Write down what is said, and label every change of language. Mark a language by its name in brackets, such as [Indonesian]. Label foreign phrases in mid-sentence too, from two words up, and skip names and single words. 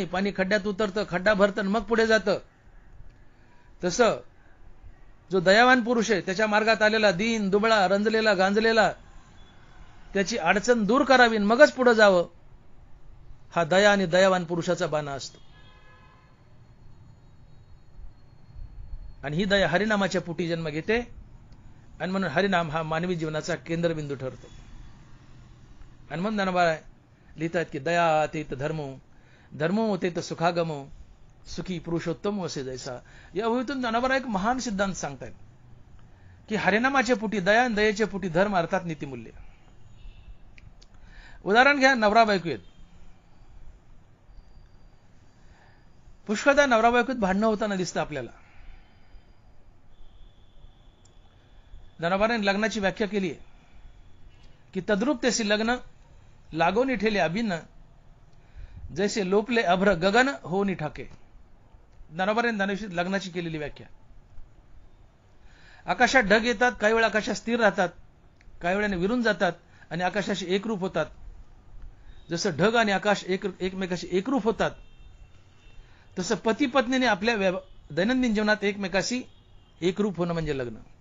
[Marathi] पाणी खड्ड्यात उतरतं, खड्डा भरतं मग पुढे जातं. तसं जो दयावान पुरुष आहे त्याच्या मार्गात आलेला दीन, दुबळा, रंजलेला, गांजलेला त्याची अडचण दूर करावी मगच पुढे जावं, हा दया आणि दयावान पुरुषाचा बाणा असतो. आणि ही दया हरिनामाच्या पोटी जन्म घेते आणि म्हणून हरिनाम हा मानवी जीवनाचा केंद्रबिंदू ठरतो. आणि म्हणून ज्ञानोबा लिहितात की दया तेत धर्मो, धर्मो तेत सुखागमो, सुखी पुरुषोत्तम असे जैसा. या ओळीतून ज्ञानोबा एक महान सिद्धांत सांगतायत की हरिनामाच्या पोटी दया आणि दयेच्या पोटी धर्म अर्थात नीतिमूल्य. उदाहरण घ्या, नवरा बायको आहेत. पुष्कळदा नवरा बायकोत भांडणं होताना दिसतं आपल्याला. ज्ञानोबाने लग्नाची व्याख्या केली आहे की तद्रूप तेसी लग्न लागोनी ठेले अभिन्न, जैसे लोपले अभ्र गगन होनी ठाके. ज्ञानोबाने ज्ञानेश्वरीत लग्नाची केलेली व्याख्या. आकाशात ढग येतात, काही वेळा आकाशात स्थिर राहतात, काही वेळाने विरून जातात आणि आकाशाशी एकरूप होतात. जसं ढग आणि आकाश एकमेकाशी एकरूप होतात, तसं पती पत्नीने आपल्या दैनंदिन जीवनात एकमेकाशी एकरूप होणं म्हणजे लग्न.